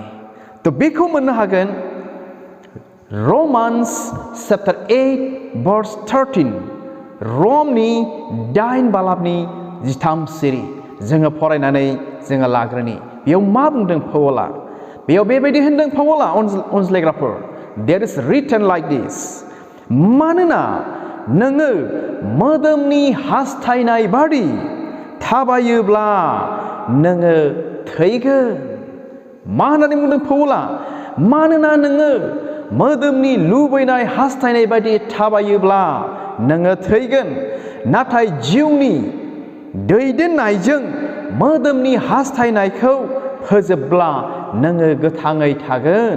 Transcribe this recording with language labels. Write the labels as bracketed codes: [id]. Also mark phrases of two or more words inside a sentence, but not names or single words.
[brx] थ' बेखौ मोननो हागोन [en] Romans chapter 8 verse 13, [brx] रमनि 8 बालाबनि 13 सिरि जोङो फरायनानै जोङो लाग्रोनि। बेयाव मा बुंदों पाउला? बेयाव बेबायदि होनदों पाउला, अनज्लायग्राफोर, [en] there is written like this, [brx] मानोना नोङो मोदोमनि हास्थायनाय बादि थाबायोब्ला नोङो थैगोन। मा होननानै बुंदों पाउला? मानोना नोङो मोदोमनि लुबैनाय हास्थायनाय बायदि थाबायोब्ला नोङो थैगोन, नाथाय जिउनि दैदेननायजों मोदोमनि हास्थायनायखौ फोजोबब्ला नोङो गोथाङै थागोन।